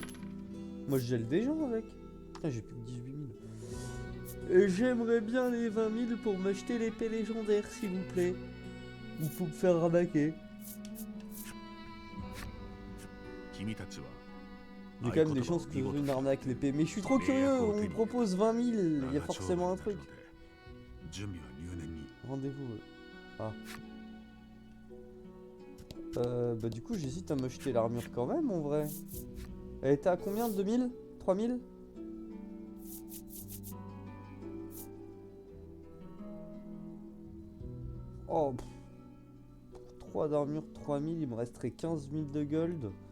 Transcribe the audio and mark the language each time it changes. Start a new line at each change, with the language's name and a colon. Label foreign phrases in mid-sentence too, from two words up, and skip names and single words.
French: Moi je gèle des gens avec. Putain, j'ai plus que 18 000. Et j'aimerais bien les 20 000 pour m'acheter l'épée légendaire, s'il vous plaît. Ou pour me faire rabaquer.
Japanese: 君たちは
French: Il y a quand même des chances que je une arnaque l'épée. Mais je suis trop curieux, on me propose 20 000. Il y a forcément un truc.
Japanese: 準備は入念に。
French: Rendez-vous. Ah. Bah du coup j'hésite à m'acheter l'armure quand même en vrai. Elle était à combien? 2000? 3000? Oh, 3 d'armure, 3000, il me resterait 15 000 de gold.